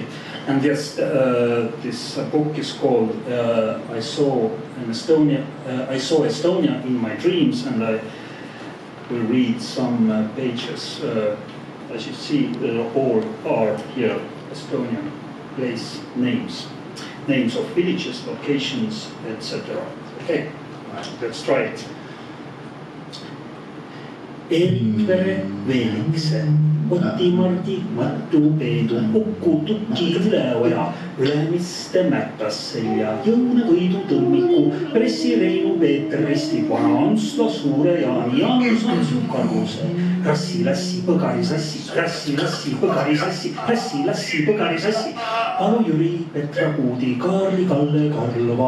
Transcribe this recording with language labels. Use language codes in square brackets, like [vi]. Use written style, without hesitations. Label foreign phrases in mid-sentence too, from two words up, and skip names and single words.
[en] And yes, this book is called I saw Estonia in my dreams, and I will read some pages. As you see, all are here Estonian place names. Names of villages, locations, etc. Okay, let's try it. [et] Eeltvere Veelikse, Oti Mardi, Matu Peedu, Uku Tukki Üleoja, Ülemiste Mätasse ja Jõune Võidu Tõmmiku, Pressi Reinu Peeter Risti, Vana Ansla Suure Jaani, Jaanus Ansu Karuse, Rassi Lassi Põgarisassi, Rassi Lassi Põgarisassi, Rassi Lassi Põgarisassi, Alu Jüri, Petra Kuudi, Kaarli Kalle Karlova,